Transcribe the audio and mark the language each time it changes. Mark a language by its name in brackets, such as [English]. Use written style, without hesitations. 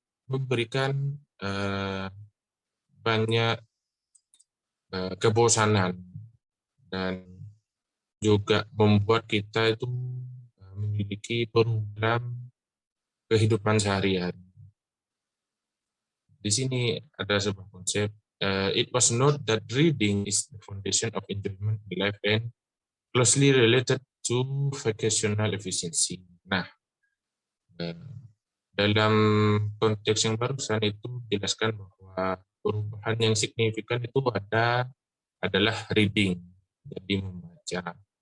[Indonesian] memberikan banyak kebosanan dan juga membuat kita itu memiliki program kehidupan sehari-hari. Di sini ada sebuah konsep. [English] It was noted that reading is the foundation of enjoyment in life and closely related to vocational efficiency. [Indonesian] Nah, dalam konteks yang barusan itu dijelaskan bahwa perubahan yang signifikan itu adalah reading, jadi membaca.